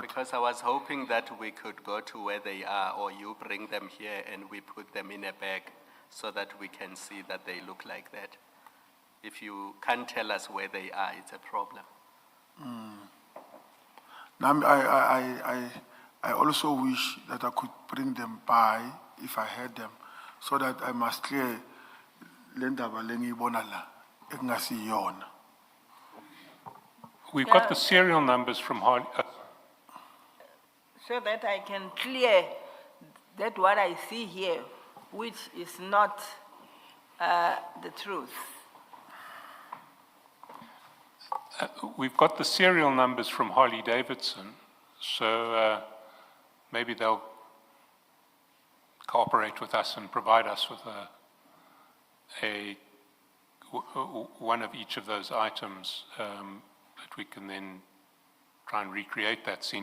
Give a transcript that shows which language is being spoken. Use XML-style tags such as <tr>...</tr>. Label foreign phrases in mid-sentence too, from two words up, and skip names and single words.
<en>Because I was hoping that we could go to where they are, or you bring them here and we put them in a bag so that we can see that they look like that. If you can't tell us where they are, it's a problem. Now, I also wish that I could bring them by if I had them, so that I must clear</en> <nd>lendaba lengiyibona la ekungasiyona.</nd> <en>We've got the serial numbers from Harley. So that I can clear that what I see here, which is not the truth. We've got the serial numbers from Harley-Davidson, so maybe they'll cooperate with us and provide us with one of each of those items that we can then try and recreate that scene.</en>